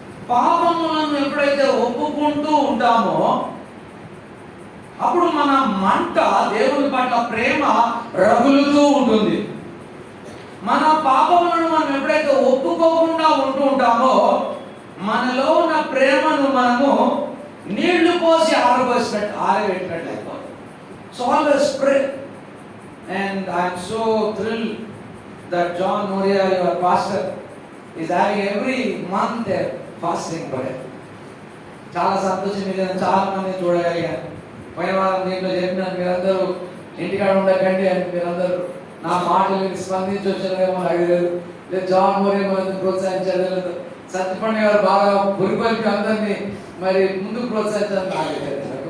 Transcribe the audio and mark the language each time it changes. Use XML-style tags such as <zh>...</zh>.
<te>పాపములను ఎప్పుడైతే ఒప్పుకుంటూ ఉంటామో అప్పుడు మన మంట దేవుని పట్ల ప్రేమ రగులుతూ ఉంటుంది. మన పాపములను మనం ఎప్పుడైతే ఒప్పుకోకుండా ఉంటూ ఉంటామో మనలో ఉన్న ప్రేమను మనము నీళ్లు పోసి ఆరబెట్టినట్లు అయిపోతుంది.</te> <en>So always pray. And I'm so thrilled that John Moria, your pastor, is having every month a fasting prayer.</en> <te>చాలా సంతోషం. మీరు చాలా మంది చూడగలిగారు. పోయిన వారం దీంట్లో చెప్పినాను, మీరందరూ ఇంటికాడ ఉండకండి అని మీరందరూ నా మాటలు మీరు స్పందించి వచ్చారేమో నాకు తెలియదు. లేదు జాన్ మోరియా మనల్ని ప్రోత్సహించారు లేదు, సత్యపండి గారు బాగా పురిపల్లి అందరినీ మరి ముందుకు ప్రోత్సహించారు నాకు తెలియదు.</te>